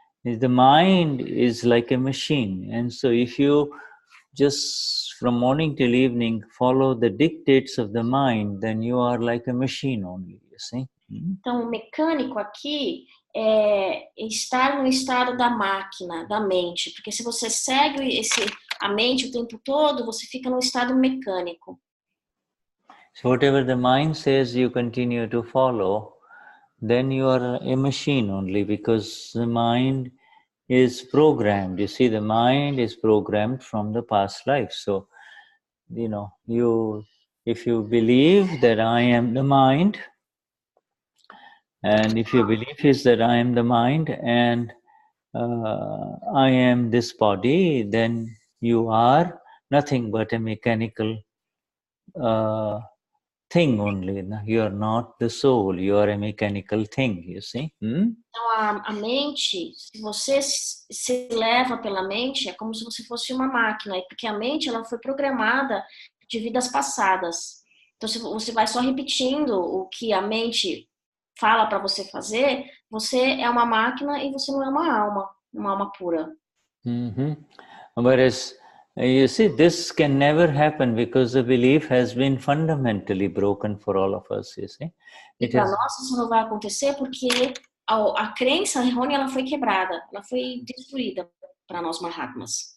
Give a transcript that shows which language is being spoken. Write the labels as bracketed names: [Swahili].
[English] The mind is like a machine, and so if you just from morning till evening follow the dictates of the mind, then you are like a machine only, you see. [Portuguese] Então, o mecânico aqui é estar no estado da máquina, da mente, porque se você segue a mente o tempo todo, você fica no estado mecânico. [English] So whatever the mind says you continue to follow, then you are a machine only, because the mind is programmed. You see, the mind is programmed from the past life. So, you know, if you believe that I am the mind, and if your belief is that I am the mind and I am this body, then you are nothing but a mechanical thing only. You are not the soul, you are a mechanical thing, you see. [Portuguese] Então, a mente, se você se leva pela mente, é como se você fosse uma máquina, porque a mente ela foi programada de vidas passadas. Então, se você vai só repetindo o que a mente fala para você fazer, você é uma máquina e você não é uma alma pura. [English] Whereas, you see, this can never happen because the belief has been fundamentally broken for all of us, you see. [Portuguese] E para nós isso não vai acontecer porque a crença errônea ela foi quebrada, ela foi destruída para nós Mahatmas.